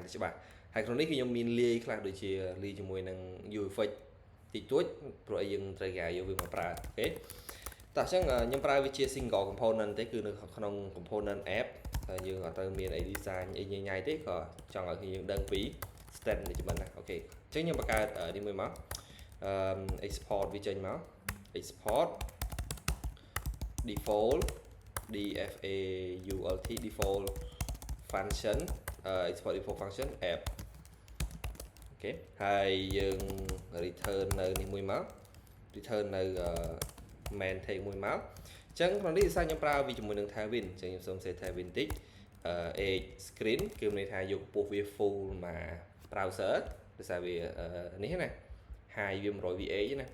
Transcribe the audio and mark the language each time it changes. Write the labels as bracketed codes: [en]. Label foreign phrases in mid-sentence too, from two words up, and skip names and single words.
[km] តែច្បាស់ហើយក្នុងនេះគឺខ្ញុំមានលាយខ្លះដូចជាលាយជាមួយនឹង UEFX តិចតួចព្រោះយើងត្រូវការយកវាមកប្រើអូខេតោះអញ្ចឹងខ្ញុំប្រើវាជា [en] single component [km] ទេគឺនៅក្នុង [en] component app [km] ហើយយើងអត់ត្រូវមានអី design អីញ៉ៃៗទេក៏ចង់ឲ្យយើងដឹងពី [en] state management [km] ណាអូខេអញ្ចឹងខ្ញុំបង្កើតនេះមួយមកexport វាចេញមក [en] export default default function export default function app [km] អូខេហើយយើង return នៅនេះមួយមក return នៅ [en] main tag [km] មួយមកអញ្ចឹងក្នុងនេះខ្ញុំប្រើវាជាមួយនឹង Tailwind អញ្ចឹងខ្ញុំសូម [en] set Tailwind [km] តិច [en] edge screen [km] គឺមានន័យថាយកពស់វា full មក browser ដោយសារវានេះណា high វា 100 VA ណា